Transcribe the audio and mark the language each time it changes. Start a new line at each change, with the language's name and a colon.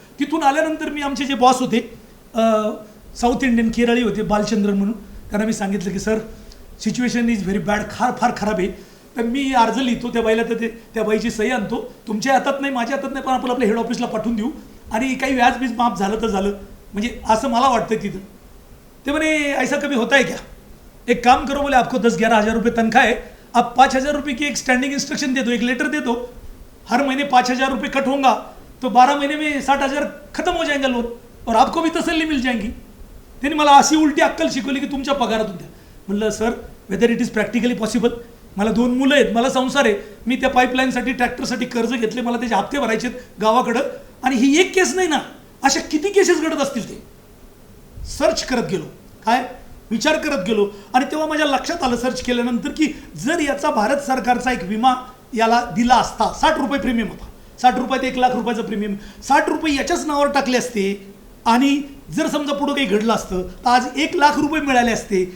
Marathi: तिथून आल्यानंतर मी आमचे जे बॉस होते, साऊथ इंडियन केरळी होते, बालचंद्रन म्हणून, त्यांना मी सांगितलं की sir
English: situation is very bad,
Marathi: फार खराब आहे. तर मी अर्ज लिहितो त्या बाईला, तर त्या बाईची सही आणतो, तुमच्या हातात नाही, माझ्या हातात नाही, पण आपण आपल्या हेड ऑफिसला पाठवून देऊ आणि काही व्याज बीज माफ झालं तर झालं, म्हणजे असं मला वाटतं तिथं. ते म्हणे
Hindi: ऐसा कभी होता है क्या, एक काम करो, बोले आपको 10-11 हज़ार रुपये तनख्वाह है, आप 5,000 रुपये की एक स्टैंडिंग इंस्ट्रक्शन दे दो, एक लेटर दे दो, हर महीने 5,000 रुपये कट होगा तो 12 महीने में 60,000 खत्म हो जाएगा लोन और आपको भी तसल्ली मिल जाएगी.
Marathi: त्यांनी मला अशी उलटी अक्कल शिकवली की तुमच्या पगारातून द्या. म्हणलं
English: sir whether it is practically possible,
Marathi: मला 2 मुलं आहेत, मला संसार आहे, मी त्या पाईपलाईनसाठी ट्रॅक्टरसाठी कर्ज घेतले, मला त्याचे हप्ते भरायचे गावाकडं, आणि ही एक केस नाही ना, अशा किती केसेस घडत असतील. ते सर्च करत गेलो, काय विचार करत गेलो, आणि तेव्हा माझ्या लक्षात आलं सर्च केल्यानंतर की जर याचा भारत सरकारचा एक विमा याला दिला असता, 60 रुपये प्रीमियम होता, 60 रुपयात 1 लाख रुपयाचं प्रीमियम, 60 रुपये याच्याच नावावर टाकले असते आणि जर समजा पुढं काही घडलं असतं तर आज 1 लाख रुपये मिळाले असते.